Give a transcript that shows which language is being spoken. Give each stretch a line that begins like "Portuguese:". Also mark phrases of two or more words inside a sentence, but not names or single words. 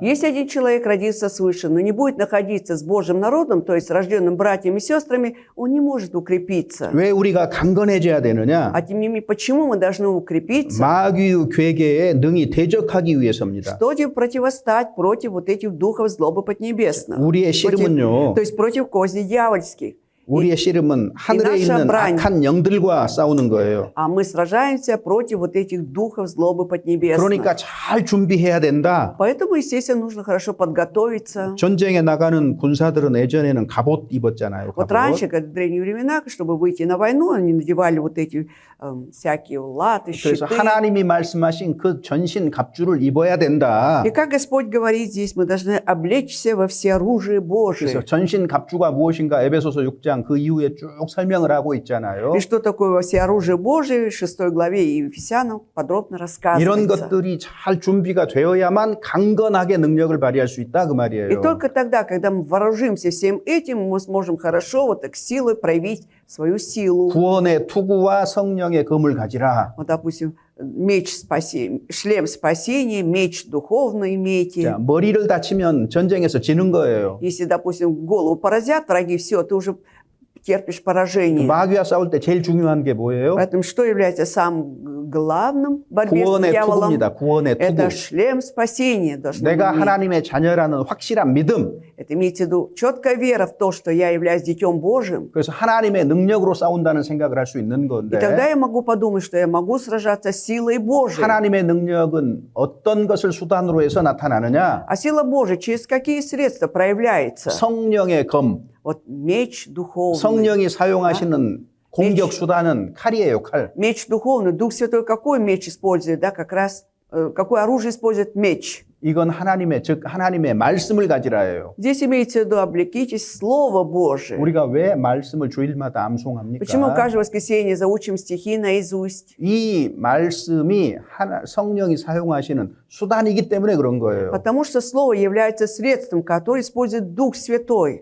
Russian: Если один человек родился свыше, но не будет находиться с Божьим народом, то есть с рожденным братьями и сестрами, он не может укрепиться.
Korean: 왜 우리가 강건해져야 되느냐?
Russian: А тем не менее, почему мы должны укрепиться?
Korean: 마귀의 괴계에 능히 대적하기 위해서입니다.
Russian: Чтобы противостать против вот этих духов злобы поднебесных.
Korean: 우리의 씨름은요.
Russian: То есть против козней дьявольских.
Korean: 우리의 씨름은 하늘에 나샤 있는
Russian: брань.
Korean: 악한 영들과 싸우는 거예요.
Russian: А мы сражаемся против вот этих духов злобы поднебесных.
Korean: 그러니까 잘 준비해야 된다.
Russian: Поэтому, естественно, нужно хорошо подготовиться.
Korean: 전쟁에 나가는 군사들은 예전에는 갑옷 입었잖아요.
Russian: Вот
Korean: 갑옷.
Russian: раньше, как в древние времена, чтобы выйти на войну, они надевали вот эти всякие латы,
Korean: 그래서
Russian: щиты.
Korean: 하나님이 말씀하신 그 전신 갑주를 입어야 된다.
Russian: И как Господь говорит здесь, мы должны облечься во всеоружие Божие.
Korean: 그래서 전신 갑주가 무엇인가 에베소서 6장 그 이후에 쭉 설명을 하고 있잖아요.
Russian: И что такое во всеоружие Божие, в 6 главе и Ефесянам подробно
Korean: 이런
Russian: рассказывается.
Korean: 것들이 잘 준비가 되어야만 강건하게 능력을 발휘할 수 있다 그
Russian: И
Korean: 말이에요.
Russian: только тогда, когда мы вооружимся всем этим, мы сможем хорошо вот так силой проявить свою силу.
Korean: 구원의 투구와 성령의 검을 가지라.
Russian: Вот, допустим, меч спасения, шлем спасения, меч духовный имейте.
Korean: 자, 머리를 다치면 전쟁에서 지는 거예요.
Russian: Если, допустим, голову поразят враги, все, ты уже терпишь поражение.
Korean: 마귀와 싸울 때 제일 중요한 게 뭐예요?
Russian: Поэтому что является самым главным в борьбе с
Korean: 구원의
Russian: дьяволом?
Korean: 투구입니다. 구원의 투구.
Russian: Это шлем спасения. должен
Korean: 내가
Russian: иметь.
Korean: 하나님의 자녀라는 확실한 믿음.
Russian: Это имеется в виду четкая вера в то, что я являюсь детем Божьим.
Korean: 그래서 하나님의 능력으로 싸운다는 생각을 할 수 있는
Russian: И
Korean: 건데
Russian: тогда я могу подумать, что я могу сражаться силой Божией.
Korean: 하나님의 능력은 어떤 것을 수단으로 해서 나타나느냐?
Russian: А сила Божия через какие средства проявляется?
Korean: 성령의 검,
Russian: Вот меч духовный.
Korean: 성령이 사용하시는 공격 수단은 칼이에요, 칼.
Russian: Меч духовный. Дух Святой какой меч использует? Да, как раз какое оружие использует меч?
Korean: 이건 하나님의 즉 하나님의 말씀을 가지라예요.
Russian: Здесь имеется в виду облекитесь Слово Божие.
Korean: 우리가 왜 말씀을 주일마다 암송합니까?
Russian: Почему каждое воскресенье заучим стихи наизусть?
Korean: 이 말씀이 성령이 사용하시는 수단이기 때문에 그런 거예요.
Russian: Потому что Слово является средством, которое использует Дух Святой.